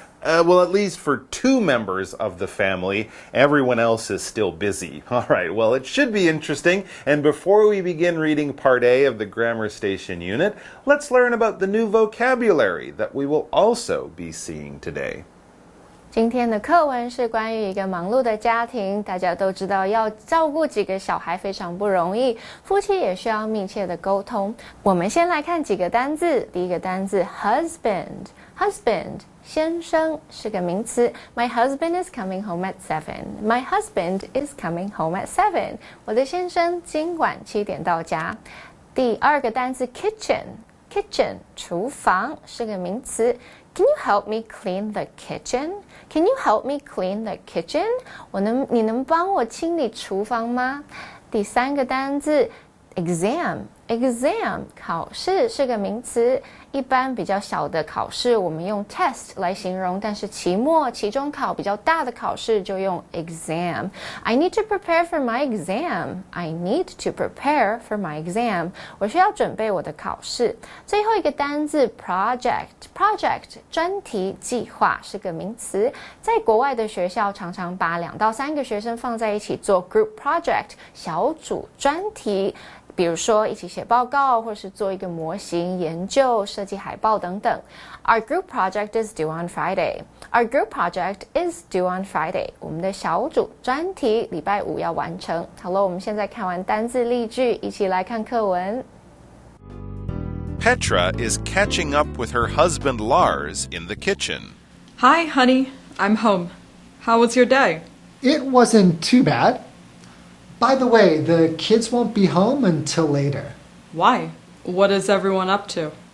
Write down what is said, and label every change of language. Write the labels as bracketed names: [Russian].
[English] Well, at least for two members of the family, everyone else is still busy. All right, well, it should be interesting. And before we begin reading part A of the Grammar Station unit, let's learn about the new vocabulary that we will also be seeing today. [Chinese] 今天的课文是关于一个忙碌的家庭，大家都知道要照顾几个小孩非常不容易，夫妻也需要密切的沟通。我们先来看几个单字，第一个单字 husband， 先生是个名词。 [English] My husband is coming home at 7. My husband is coming home at 7. [Chinese] 我的先生今晚7点到家。第二个单字 kitchen， 厨房是个名词。 [English] Can you help me clean the kitchen? Can you help me clean the kitchen? [Chinese] 你能帮我清理厨房吗？第三个单字 exam， 考试是个名词。一般比较小的考试我们用 test 来形容，但是期末、期中考比较大的考试就用 exam。 [English] I need to prepare for my exam. I need to prepare for my exam. [Chinese] 我需要准备我的考试。最后一个单字 project， 专题计划是个名词。在国外的学校常常把2到3个学生放在一起做 group project 小组专题，比如说一起写报告，或是做一个模型研究、设计海报等等。 [English] Our group project is due on Friday. Our group project is due on Friday. [Chinese] 我们的小组专题礼拜5要完成。好了，我们现在看完单字例句，一起来看课文。 [English] Petra is catching up with her husband Lars in the kitchen. Hi, honey. I'm home. How was your day? It wasn't too bad. By the way, the kids won't be home until later. Why? What is everyone up to?